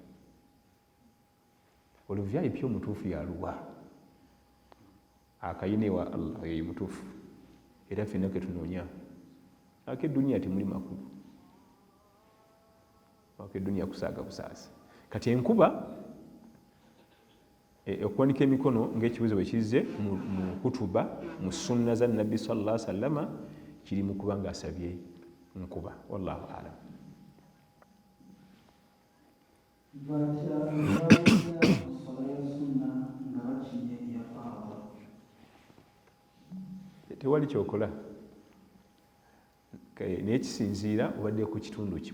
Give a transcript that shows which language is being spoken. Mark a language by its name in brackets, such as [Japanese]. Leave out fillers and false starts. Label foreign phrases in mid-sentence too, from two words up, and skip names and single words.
[Ganda] Olwo VIP omutuufu yaluwa, akayine wa Allah ye mutuufu, era ffenna ke tunoonya. Ak'edduniya temuli makulu, ak'edduniya kusaaga busaasa. Kati enkuba okuwanika emikono ng'ekibuzo bwe kizze mu kutuba mu sunna za Nabbi [Arabic] صلى الله عليه وسلم [Ganda] kiri mu kuba ng'asabye nkuba. [Arabic] والله أعلم. [Ganda] Tewali kyokola naye kisinziira obadde ku kitundu ki.